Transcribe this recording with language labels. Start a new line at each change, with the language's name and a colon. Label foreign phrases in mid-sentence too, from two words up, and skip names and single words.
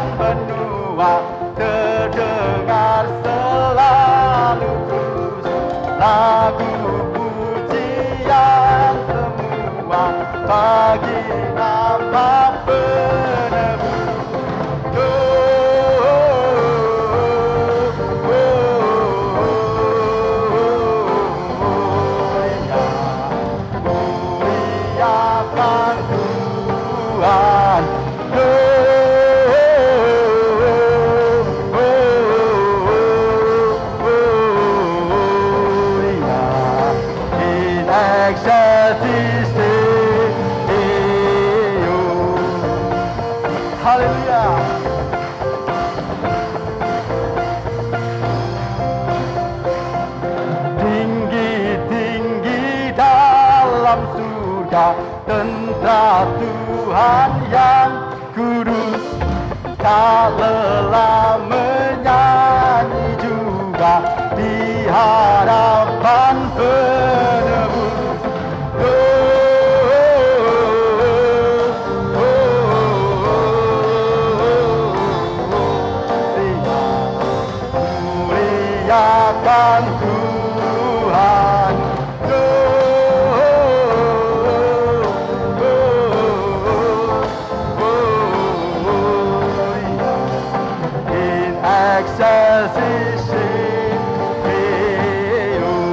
Indonesian: benua terdengar selalu terus lagu pujian semua bagi nama penebus. Muliakan Tuhan.
Latin: In excelsis Deo.
Indonesian: Haleluya. Tinggi-tinggi dalam surga tentara Tuhan yang kudus, tak lelah menyanyi juga di hadapan penebus. Muliakan Tuhan.
Latin: In excelsis Deo.